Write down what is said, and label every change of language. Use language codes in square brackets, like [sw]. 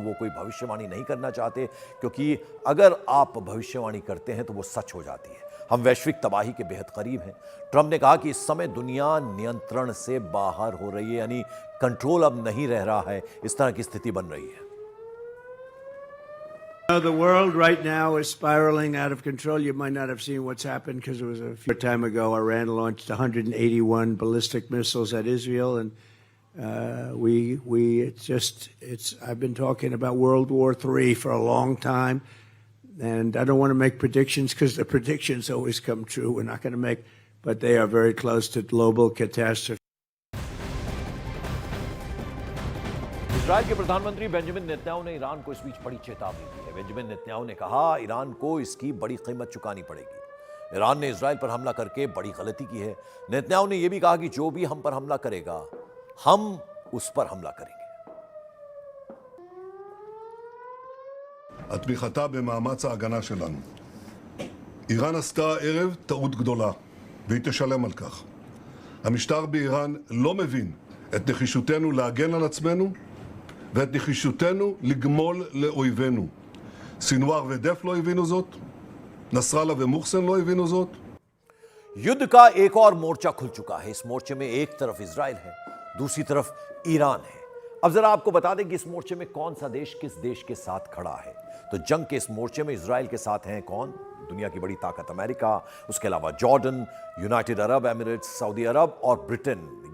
[hi] वो कोई भविष्यवाणी नहीं करना चाहते, क्योंकि अगर आप भविष्यवाणी करते हैं तो वो सच हो जाती है। हम वैश्विक तबाही के बेहद करीब हैं। ट्रंप ने कहा कि इस समय दुनिया नियंत्रण से बाहर हो रही है, यानी कंट्रोल अब नहीं रह रहा है। इस तरह की स्थिति बन रही है। [en] The world right now is spiraling out of control. You might not have seen what's happened because it was a few time ago. Iran launched 181 ballistic missiles at Israel, and I've been talking about World War III for a long time, and I don't want to make predictions because the predictions always come true. We're not going to make, but they are very close to global catastrophe. [hi] Israel के प्रधानमंत्री Benjamin Netanyahu ने Iran को इस बीच बड़ी चेतावनी दी है। Benjamin Netanyahu ने कहा ईरान को इसकी बड़ी कीमत चुकानी पड़ेगी। ईरान ने इजराइल पर हमला करके बड़ी गलती की है। नेतन्याहू ने यह भी कहा कि जो भी हम पर हमला करेगा, हम उस पर हमला करेंगे। [he] התמיכתה במאמץ ההגנה שלנו. איראן עשתה הערב טעות גדולה, והיא תשלם על כך. המשטר באיראן לא מבין את נחישותנו להגן על עצמנו ואת נחישותנו לגמול לאויבינו. סינואר ודף לא הבינו זאת, נסראללה ומוחסן לא הבינו זאת. [hi] युद्ध का एक और मोर्चा खुल चुका है। इस मोर्चे में एक तरफ इजराइल है, दूसरी तरफ ईरान है। अब जरा आपको बता दें कि इस मोर्चे में कौन सा देश किस देश के साथ खड़ा है। तो जंग के इस मोर्चे में इजराइल के साथ हैं कौन? दुनिया की बड़ी ताकत अमेरिका, उसके अलावा Jordan, United Arab Emirates, Saudi अरब और ब्रिटेन।